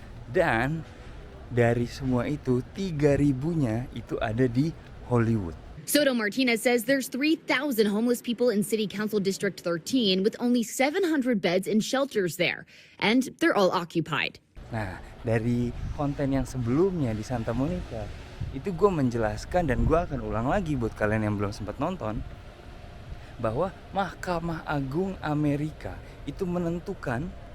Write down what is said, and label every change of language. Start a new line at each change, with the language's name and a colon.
Indonesian: Dan dari semua itu 3.000-nya itu ada di Hollywood.
English: Soto Martinez says there's 3,000 homeless people in City Council District 13 with only 700 beds in shelters there. And they're all occupied.
Indonesian: Nah, dari konten yang sebelumnya di Santa Monica, itu gue menjelaskan dan gue akan ulang lagi buat kalian yang belum sempat nonton, bahwa Mahkamah Agung Amerika itu menentukan